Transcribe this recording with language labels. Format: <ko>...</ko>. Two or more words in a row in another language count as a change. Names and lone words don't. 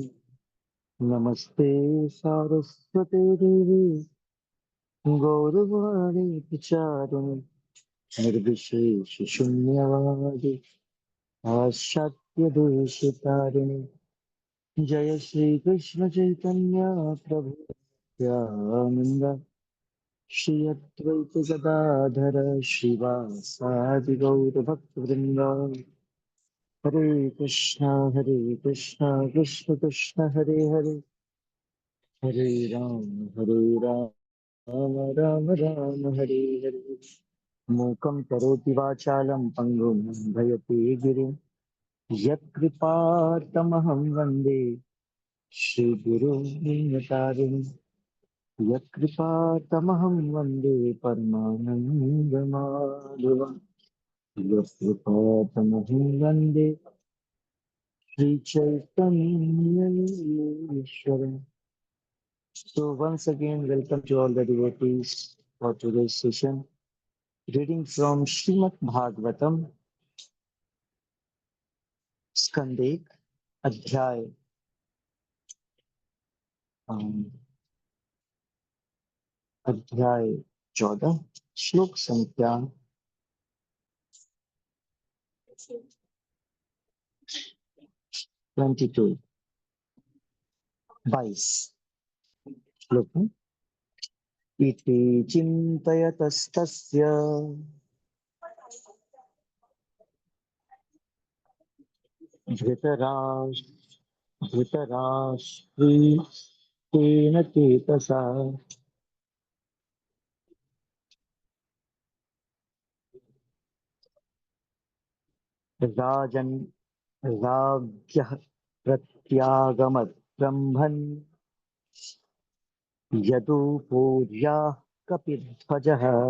<sa>नमस्ते सारस्वते देवी गौरवाणी प्रचारिणे निर्विशेषशून्यवादी पाश्चात्यदेशतारिणे। जय श्री कृष्ण चैतन्य प्रभु नित्यानंद श्री अद्वैत गदाधर श्रीवासादि गौर भक्तवृंद। हरे कृष्णा कृष्ण कृष्ण हरे हरे, हरे राम राम राम हरे हरे। मूकं करोति वाचालं पङ्गुं लङ्घयते गिरिं यत्कृपातमहं वन्दे श्रीगुरुं दीनतारिणं। यत्कृपातमहं वन्दे परमानन्दमाधवं। यत्कृपातमहं वन्दे श्रीचैतन्येश्वरम्।</sa> <en>So once again, welcome to all the devotees for today's session. Reading from Srimad Bhagavatam, Skandek,</en> <hi>अध्याय 14, श्लोक संख्या 22 श्लोक में</hi> <sa>इति चिन्तयतस्तस्य धृतराष्ट्रेण चेतसा राजन् राज्ञः प्रत्यागमत् ब्रह्मन् यदुपोर्याः कपिध्वजः।</sa>